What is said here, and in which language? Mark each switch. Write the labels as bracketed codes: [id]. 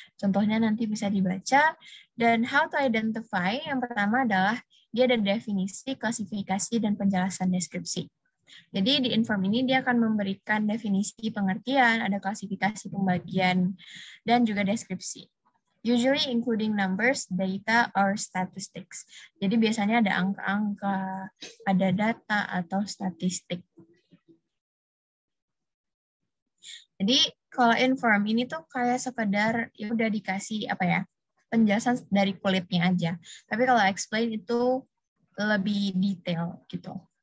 [id] Contohnya nanti bisa dibaca. Dan [en] how to identify, [id] yang pertama adalah dia ada definisi, klasifikasi, dan penjelasan deskripsi. Jadi di inform ini dia akan memberikan definisi pengertian, ada klasifikasi pembagian, dan juga deskripsi. [en] Usually including numbers, data, or statistics. [id] Jadi biasanya ada angka-angka, ada data, atau statistik. Jadi kalau inform ini tuh kayak sekedar ya udah dikasih apa ya, penjelasan dari kulitnya aja. Tapi kalau explain itu lebih detail gitu.